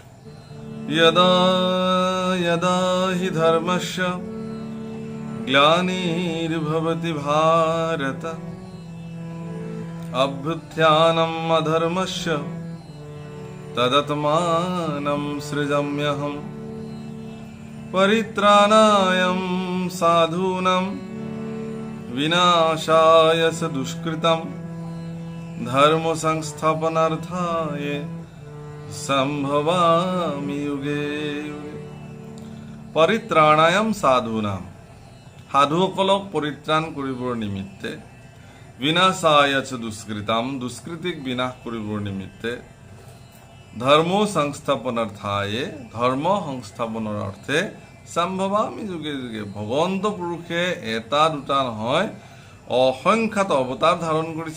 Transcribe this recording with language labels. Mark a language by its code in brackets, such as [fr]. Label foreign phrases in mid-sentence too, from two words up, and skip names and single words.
[sa] যদা যদা হি ধৰ্মস্য গ্লানিৰ্ভৱতি ভাৰত অভ্যুত্থানম অধৰ্মস্য তদাত্মানম সৃজাম্যহম परित्राणाय साधूनां विनाशाय च दुष्कृतं धर्म संस्थापनार्थाय संभवामि युगे युगे। परित्राणाय साधूनां [as] সাধুসকলক পৰিত্ৰাণ কৰিবৰ নিমিত্তে, [sa] বিনাশায় চ দুষ্কৃতাম [as] দুষ্কৃতিক বিনাশ কৰিবৰ নিমিত্তে, [sa] ধৰ্ম সংস্থাপনাৰ্থায়ে [as] ধৰ্ম সংস্থাপনৰ অৰ্থে [sa] সম্ভৱামি যুগে যুগে। [as] ভগৱন্ত পুৰুষে এটা দুটা নহয়, অসংখ্যাত অৱতাৰ ধাৰণ কৰিছে।